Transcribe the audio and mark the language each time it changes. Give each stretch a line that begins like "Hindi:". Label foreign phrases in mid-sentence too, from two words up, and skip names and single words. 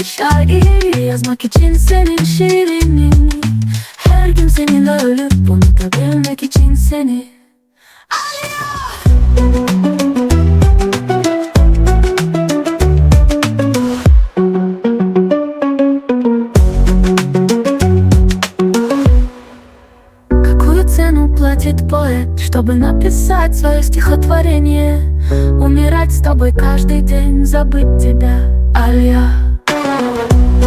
Turkish: şairi, yazmak için senin şiirini, her gün seninle ölüp unutabilmek için seni.
Russian: Какую цену платит поэт, чтобы написать свое стихотворение, умирать с тобой каждый день, забыть тебя, Алия.